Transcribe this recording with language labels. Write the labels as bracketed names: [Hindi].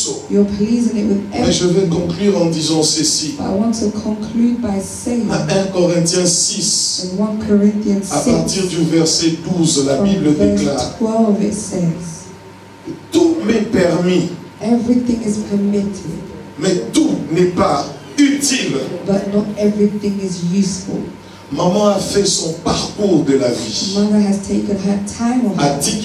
[English] You're pleasing it with everything. [French] Mais je vais conclure en disant ceci. [English] But I want to conclude by saying, [French] à 1 Corinthiens 6, [English] in 1 Corinthians 6, [French] à partir du verset 12, la Bible déclare, [English] 12, it says, [French] tout m'est permis, [English] everything is permitted, [French] mais tout n'est pas utile. [English] But not everything is useful. [French] Maman a fait son parcours de la vie. [English] Mother has taken her time on her.